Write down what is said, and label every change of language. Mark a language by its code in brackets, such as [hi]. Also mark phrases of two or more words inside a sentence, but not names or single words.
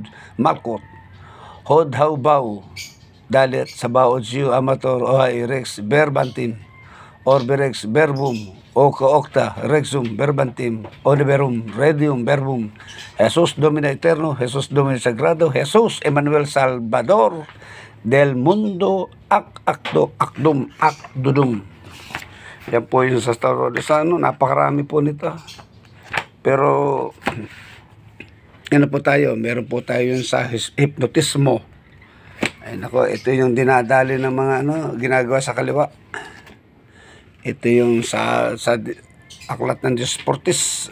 [la] Malkot, Hod, Haubau, Dalit, Sabaot, Siu, Amator, Ohay, Rex, Berbantim, Orberex, Berbum, Oka, Okta, Rexum, Berbantim, Odiverum, Redium, Verbum, Jesus Domina Eterno, Jesus Domina Sagrado, Jesus Emmanuel [es] Salvador, del Mundo, [la] Akdo, Akdum, Akdudum. [tl] Yan po yung sa Star Wars. Napakarami po nito. Pero, ano po tayo? Meron po tayo yung sa hypnotismo. Ay nako, ito yung dinadali ng mga ginagawa sa kaliwa. Ito yung sa aklat ng Diyos Portis.